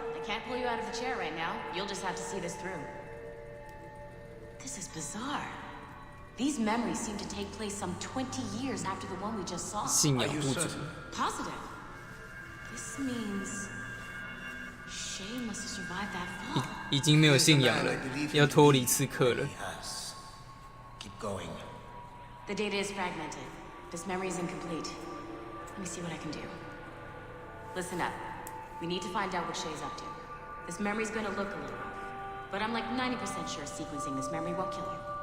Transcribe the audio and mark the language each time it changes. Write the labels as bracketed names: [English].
[English] I can't pull you out of the chair right now. You'll just have to see this through. This is bizarre. These memories seem to take place some 20 years after the one we just saw. Are you certain? Positive. This means Shay must have survived that fall. [Chinese] 已经没有信仰了，要脱离刺客了。 [English] Keep going. The data is fragmented. This memory is incomplete. Let me see what I can do. Listen up. We need to find out what Shay's up to. This memory's gonna look a little off, but I'm like 90% sure sequencing this memory won't kill you.